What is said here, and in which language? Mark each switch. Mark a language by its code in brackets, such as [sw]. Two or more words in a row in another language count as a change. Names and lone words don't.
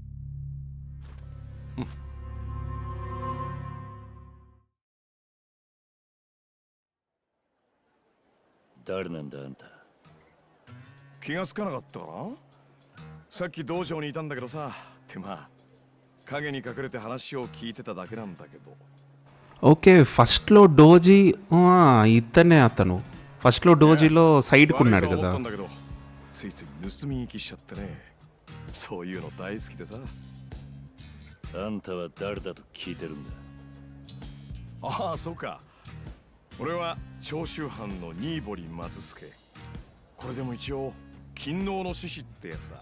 [ja] 誰なんだあんた。気がつかなかったかな？さっき道場にいたんだけどさ。ってまあ影に隠れて話を聞いてただけなんだけど。 [te] ఓకే ఫస్ట్లో డోజీ ఇతనే అతను. ఫస్ట్లో డోజీలో సైడ్కి ఉన్నాడు కదా. [ja] ついつい盗み行きしちゃってね。そういうの大好きでさ。あんたは誰だと聞いてるんだ。ああそうか。俺は長州藩の新堀松助。これでも一応勤王の志士ってやつだ。